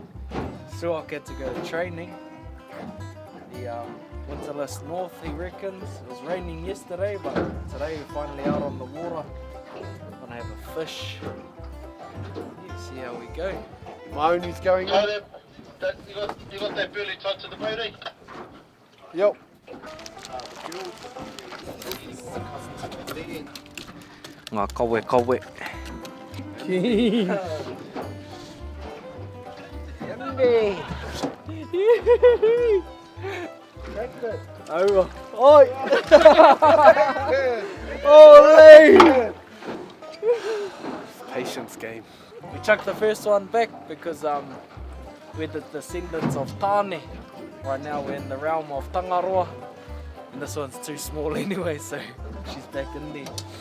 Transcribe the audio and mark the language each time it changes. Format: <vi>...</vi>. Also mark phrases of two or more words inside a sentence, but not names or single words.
<en>Suak had to go to training. The winterless north, he reckons. It was raining yesterday, but today we're finally out on the water. Gonna have a fish. See how we go. Mauni's going on. You got that burley tied to the boat, eh? Yep.</en> <mi>Ngā kawe kawe.</mi> <en>Oh, oi! Holy! Patience game. We chucked the first one back because we're the descendants of Tāne. Right now we're in the realm of Tangaroa. And this one's too small anyway, so she's back in there.</en>